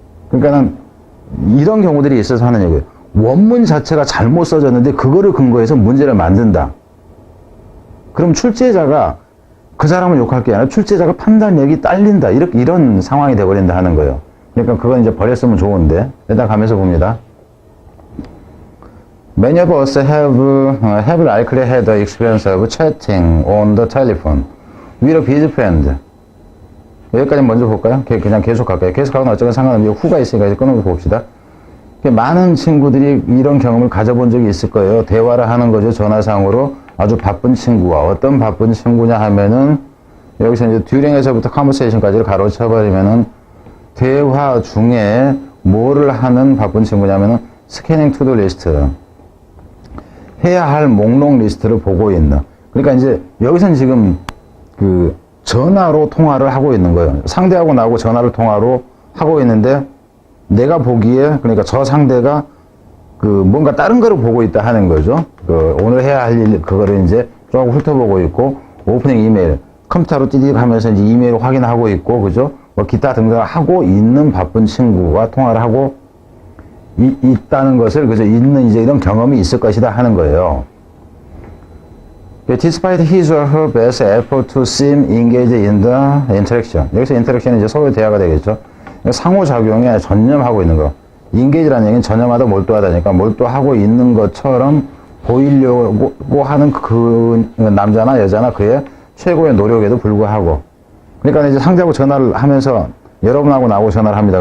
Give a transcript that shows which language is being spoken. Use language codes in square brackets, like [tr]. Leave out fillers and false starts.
[ko] 그러니까는 이런 경우들이 있어서 하는 얘기예요. 원문 자체가 잘못 써졌는데 그거를 근거해서 문제를 만든다. 그럼 출제자가 그 사람을 욕할 게 아니라 출제자가 판단력이 딸린다. 이런 상황이 돼버린다 하는 거예요. 그러니까 그건 이제 버렸으면 좋은데 일단 가면서 봅니다. [en] Many of us have likely had the experience of chatting on the telephone with a busy friend. [ko] 여기까지 먼저 볼까요? 그냥 계속 갈까요? 계속하고는 어쨌든 상관없는데 후가 있으니까 이제 끊어서 봅시다. 많은 친구들이 이런 경험을 가져본 적이 있을 거예요. 대화를 하는 거죠. 전화상으로 아주 바쁜 친구와 어떤 바쁜 친구냐 하면은 여기서 이제 during에서부터 conversation까지를 가로쳐버리면은 대화 중에 뭐를 하는 바쁜 친구냐면은 [en] scanning to the list. [ko] 해야 할 목록 리스트를 보고 있는. 그러니까 이제 여기서는 지금 전화로 통화를 하고 있는 거예요. 상대하고 나하고 전화를 통화로 하고 있는데 내가 보기에 그러니까 저 상대가 뭔가 다른 거를 보고 있다 하는 거죠. 오늘 해야 할 일 그거를 이제 조금 훑어보고 있고 오프닝 이메일 컴퓨터로 띠딕 하면서 이제 이메일을 확인하고 있고 그죠? 뭐 기타 등등 하고 있는 바쁜 친구와 통화를 하고 있다는 것을 그저 있는 이제 이런 경험이 있을 것이다 하는 거예요. [en] Despite his or her best effort to seem engaged in the interaction. [ko] 여기서 interaction은 이제 서로의 대화가 되겠죠. 상호작용에 전념하고 있는 거. engage라는 얘기는 전념하다 몰두하다니까 몰두하고 있는 것처럼 보이려고 하는 그 남자나 여자나 그의 최고의 노력에도 불구하고. 그러니까 이제 상대하고 전화를 하면서 여러분하고 나하고 전화를 합니다.